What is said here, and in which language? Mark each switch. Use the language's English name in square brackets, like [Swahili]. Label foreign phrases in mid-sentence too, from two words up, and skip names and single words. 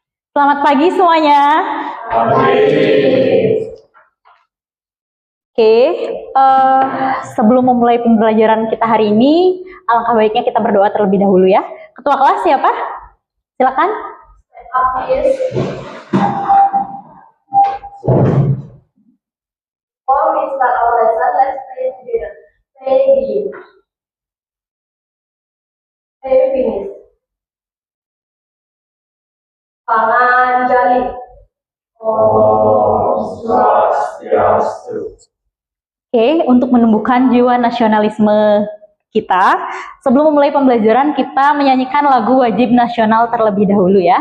[Indonesian] Selamat pagi semuanya. Oke, sebelum memulai pembelajaran kita hari ini, alangkah baiknya kita berdoa terlebih dahulu ya. Ketua kelas siapa? Silakan. [English] Before we start our lesson, let's pray together. Pray begin. Pray finish. [Balinese] Panganjali. Om Swastiastu. [Indonesian] Oke, untuk menumbuhkan jiwa nasionalisme kita, sebelum memulai pembelajaran kita menyanyikan lagu wajib nasional terlebih dahulu ya.